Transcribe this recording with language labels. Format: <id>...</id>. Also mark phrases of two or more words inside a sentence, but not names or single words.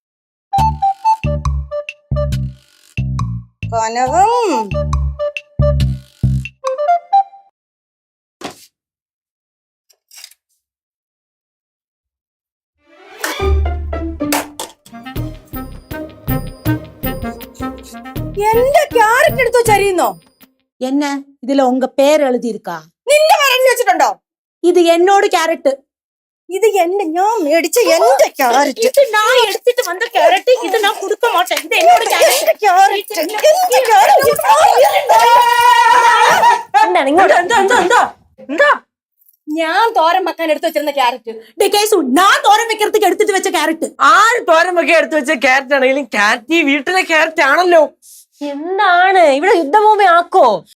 <ml>കനകം എന്റെ ക്യാരറ്റ് എടുത്തോ ചരിയുന്നോ?</ml> <ta>என்ன இதுல உங்க பேர் எழுதி இருக்கா?</ta> <ml>നിന്റെ പറഞ്ഞു വെച്ചിട്ടുണ്ടോ?</ml> <ta>இது என்னோட கேரட்.</ta> <ml>ഇത് എന്റെ, ഞാൻ മേടിച്ച എന്റെ ക്യാരറ്റ്.</ml> <ta>இது நான் எடுத்துட்டு வந்த கேரட். இது நான் கொடுக்க மாட்டேன். இது என்னோட கேரட்.</ta> <ml>എന്താണ് ഇങ്ങോട്ട്? ഞാൻ തോരൻ വെക്കാൻ എടുത്തു വെച്ചിരുന്ന ക്യാരറ്റ്.</ml> <ta>கேசு நான் தோரம் வைக்கிறதுக்கு எடுத்துட்டு வச்ச கேரட்.</ta> <ml>ആര് തോരൻ വെക്കാൻ എടുത്തു വെച്ച ക്യാരറ്റ് ആണെങ്കിലും ക്യാരറ്റ് ഈ വീട്ടിലെ ക്യാരറ്റ് ആണല്ലോ. എന്താണ് ഇവിടെ യുദ്ധഭൂമി ആക്കോ?</ml>